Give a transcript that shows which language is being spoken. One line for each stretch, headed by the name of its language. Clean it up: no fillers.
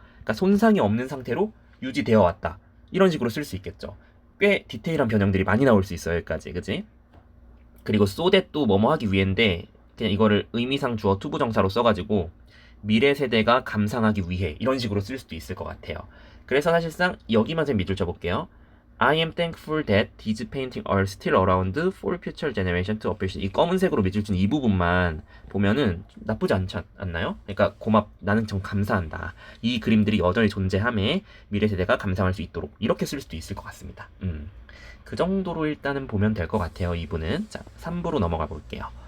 Korean: 그러니까 손상이 없는 상태로 유지되어 왔다. 이런 식으로 쓸 수 있겠죠. 꽤 디테일한 변형들이 많이 나올 수 있어요. 여기까지. 그치? 그리고 so that도 뭐뭐 하기 위해인데 그냥 이거를 의미상 주어 투부정사로 써가지고 미래 세대가 감상하기 위해 이런 식으로 쓸 수도 있을 것 같아요. 그래서 사실상 여기만 좀 밑줄 쳐볼게요.
English: I am thankful that these paintings are still around for future generation to appreciate.
Korean: 이 검은색으로 밑줄 친 이 부분만 보면은 나쁘지 않나요? 그러니까 나는 좀 감사한다. 이 그림들이 여전히 존재함에 미래 세대가 감상할 수 있도록 이렇게 쓸 수도 있을 것 같습니다. 그 정도로 일단은 보면 될 것 같아요. 2부는. 자, 3부로 넘어가 볼게요.